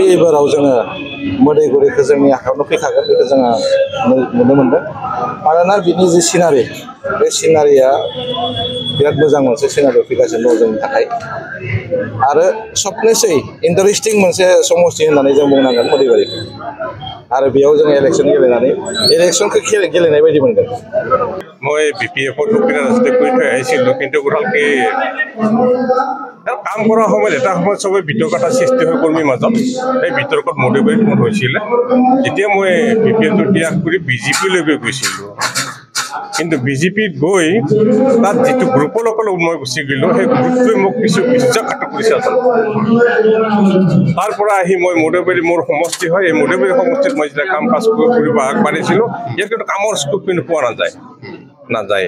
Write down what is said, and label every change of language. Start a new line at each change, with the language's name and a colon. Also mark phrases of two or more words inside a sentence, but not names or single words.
Bodo: एबाराव जोङो मोदैबारिखौ जोंनि आखायावनो फैखागोन बेखौ जोङो नुनो मोनदों मानोना बिनि जि सिनारि बे सिनारिया बिराद मोजां मोनसे सिनारियाव फैगासिनो दं जोंनि थाखाय आरो सबनिसै इन्टारेस्टिं मोनसे समस्ति होननानै जों बुंनांगोन मोदैबारिखौ आरो बेयाव जोङो इलेक्सन गेलेनानै इलेक्सनखौ गेलेनाय बायदि मोनगोन
Assamese: মই বিপিএফত সুবিধা ৰাস্তাতে কৰি থৈ আহিছিলোঁ কিন্তু গতিকে কাম কৰাৰ সময়ত এটা সময়ত চবেই বিতৰ্কতা সৃষ্টি হৈ কৰ্মীৰ মাজত এই বিতৰ্কত মোটিভেট হৈছিলে যেতিয়া মই বিপিএফটো ত্যাগ কৰি বিজেপিলৈকে গৈছিলোঁ কিন্তু বিজেপিত গৈ তাত যিটো গ্ৰুপৰ লগত মই গুচি গ'লোঁ সেই গ্ৰুপটোৱে মোক কিছু বিশ্বাসঘাতক কৰিছে আচলতে তাৰ পৰা আহি মই মধুবাৰী মোৰ সমষ্টি হয় এই মধুবাৰী সমষ্টিত মই যেতিয়া কাম কাজ কৰিব আগবাঢ়িছিলোঁ ইয়াত কিন্তু কামৰ স্কোপ কিন্তু পোৱা নাযায়